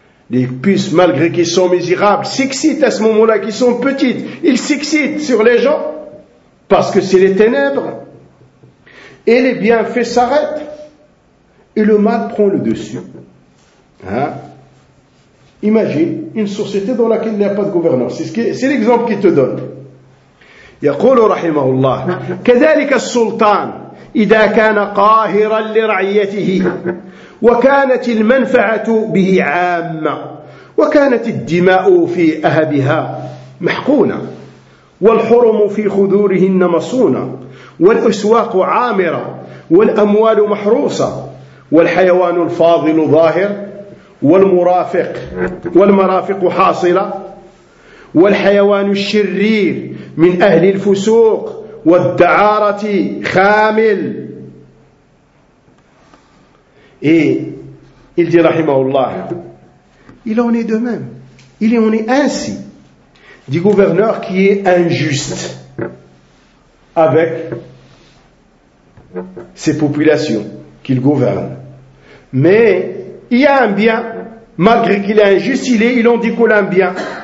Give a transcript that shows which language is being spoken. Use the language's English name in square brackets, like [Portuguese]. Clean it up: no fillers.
[French] ils puissent, malgré qu'ils sont misérables, s'excitent à ce moment-là, qu'ils sont petites, ils s'excitent sur les gens, parce que c'est les ténèbres. Et les bienfaits s'arrêtent, et le mal prend le dessus. Hein? Imagine une société dans laquelle il n'y a pas de gouvernance. C'est l'exemple qu'il te donne. [Arabic] يقول رحمه الله كذلك السلطان إذا كان قاهرا لرعيته وكانت المنفعة به عامة وكانت الدماء في أهبها محقونة والحرم في خذورهن مصونة والأسواق عامرة والأموال محروسة والحيوان الفاضل ظاهر والمرافق والمرافق حاصلة والحيوان الشرير من أهل الفسوق والدعارة خامل [French] Et il dit [Arabic] رحمه الله [French] Il en est de même. Il en est ainsi du gouverneur qui est injuste avec ses populations qu'il gouverne. Mais il y a un bien, malgré qu'il est injuste, il en découle un bien.